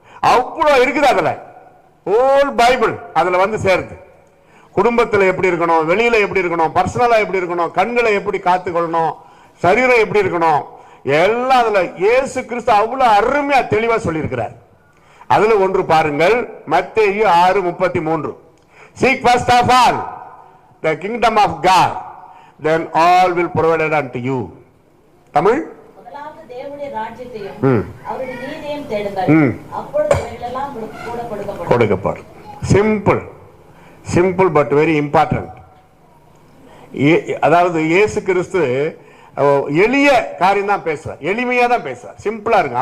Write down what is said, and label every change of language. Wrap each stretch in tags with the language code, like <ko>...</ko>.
<ta>அவ்வளவு இருக்குது அதுல.</ta> <en>whole Bible</en> <ta>அதுல வந்து சேருது. குடும்பத்தில் எப்படி இருக்கணும், வெளியில எப்படி இருக்கணும், பர்சனலா எப்படி இருக்கணும், கண்களை எப்படி காத்துக்கொள்ளணும், சரீரம் எப்படி இருக்கணும், எல்லாம் அதுல இயேசு கிறிஸ்து அவ்வளவு அருமையா தெளிவா சொல்லியிருக்கிறார். அதுல ஒன்று பாருங்கள், மத்தேயு 6:33.</ta> <en>Seek first of all the kingdom of God, then all will provided unto you.</en> <ta>Tamil, முதலாவது தேவனுடைய ராஜ்யத்தையும் அவருடைய நீதியையும் தேடுங்கள், அப்பொழுது இவைகளெல்லாம் கூட கொடுக்கப்படும்.</ta> <en>Simple, simple but very important.</en> <ta>அதாவது இயேசு கிறிஸ்து எளிய காரியம் தான் பேசுவார், எளிமையா தான் பேசுவார், சிம்பிளா இருக்கும்.</ta>